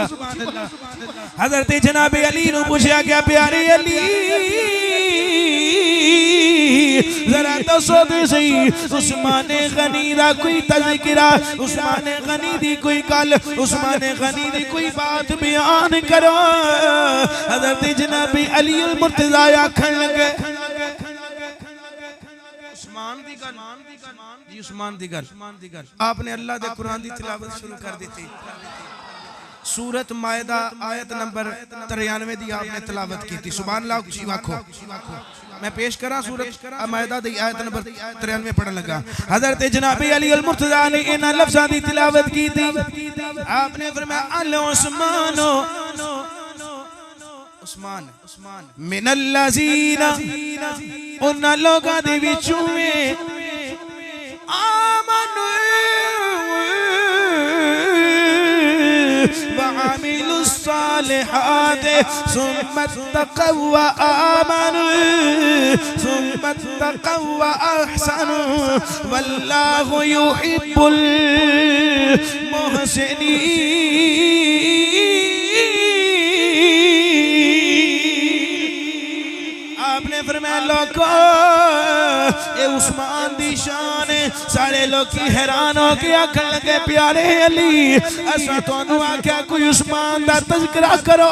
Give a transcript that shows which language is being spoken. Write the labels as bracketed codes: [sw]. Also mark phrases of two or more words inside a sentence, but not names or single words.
[pa] حضرت جناب علی نوں پوچھا گیا پیارے علی ذرا دسو دے صحیح عثمان غنی دا کوئی تذکرہ عثمان غنی دی کوئی گل عثمان غنی دی کوئی بات بیان کرو. حضرت جناب علی المرتضیٰ آکھن لگے عثمان دی گل جی عثمان دی گل آپنے اللہ دے قرآن دی تلاوت شروع کر دی تھی. سورت مائدہ آیت نمبر 93 دی آپنے تلاوت کی تھی. [ar] سبحان الله [pa] جی آکھو میں پیش کراں سورت مائدہ دی آیت نمبر 93 پڑھن لگا. حضرت جناب علی المرتضیٰ نے ان لفظاں دی تلاوت کی تھی. آپنے فرمایا [ar] العثمان عثمان من الذين [pa] ان لوگاں دے وچوں [ar] آمنوا وعملوا الصالحات ثم اتقوا وآمنوا ثم اتقوا وأحسنوا والله يحب المحسنين. [pa] لوگو یہ عثمان دی شان ہے. سارے لوگ حیران ہو کے آکھن لگے پیارے علی اسا تہانوں آکھیا کوئی عثمان دا تذکرہ کرو.